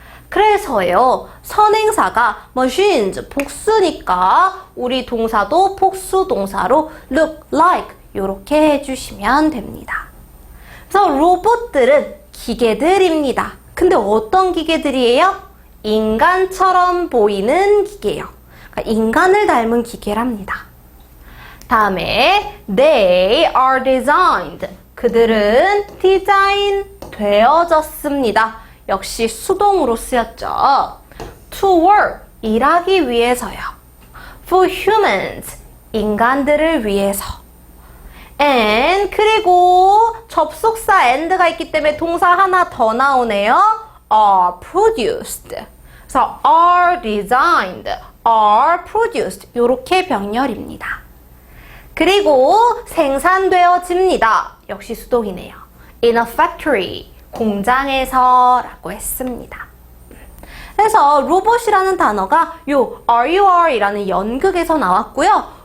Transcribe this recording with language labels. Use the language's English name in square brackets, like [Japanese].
[Korean] 그래서요, 선행사가 machines, 복수니까 우리 동사도 복수 동사로 [English] look like [Korean] 이렇게 해주시면 됩니다. 그래서 로봇들은 기계들입니다. 근데 어떤 기계들이에요? 인간처럼 보이는 기계요. 그러니까 인간을 닮은 기계랍니다. 다음에 [English] they are designed. [Korean] 그들은 디자인 되어졌습니다. 역시 수동으로 쓰였죠. [English] to work, [Korean] 일하기 위해서요. [English] for humans, [Korean] 인간들을 위해서. and, 그리고 접속사 and가 있기 때문에 동사 하나 더 나오네요. [English] are produced. [Korean] 그래서 [English] are designed, are produced. [Korean] 이렇게 병렬입니다. 그리고 생산되어집니다. 역시 수동이네요. [English] in a factory, [Korean] 공장에서 라고 했습니다. 그래서 로봇이라는 단어가 요 RUR이라는 연극에서 나왔고요.